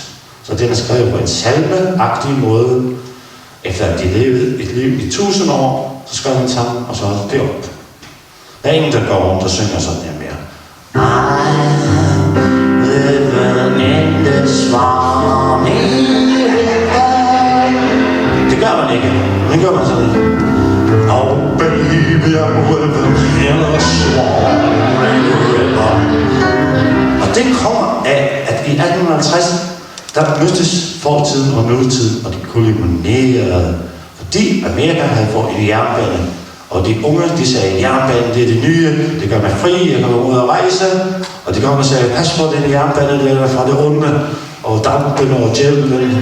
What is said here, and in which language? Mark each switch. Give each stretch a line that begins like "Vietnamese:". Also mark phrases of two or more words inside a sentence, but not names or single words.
Danish: Så den er skrevet på en salmeagtig måde. Efter at de levede et liv i 1000 år, så skrev han sammen, og så holdt det op. Der er ingen, der går rundt og synger sådan her mere. svar nede. Det gør man ikke. Det gør man sådan.
English: Oh baby, I'm living in a swamp river.
Danish: Og det kommer af, at i 1850, der mødtes fortiden og nutiden, og de koloniserede. Fordi Amerika havde fået en jernbane, og de unge, de sagde, jernbanen det er det nye, det gør mig fri, jeg kan gå ud og rejse, og de kom og sagde, pas på den jernbane, det er fra det onde, og dampen og djævlen.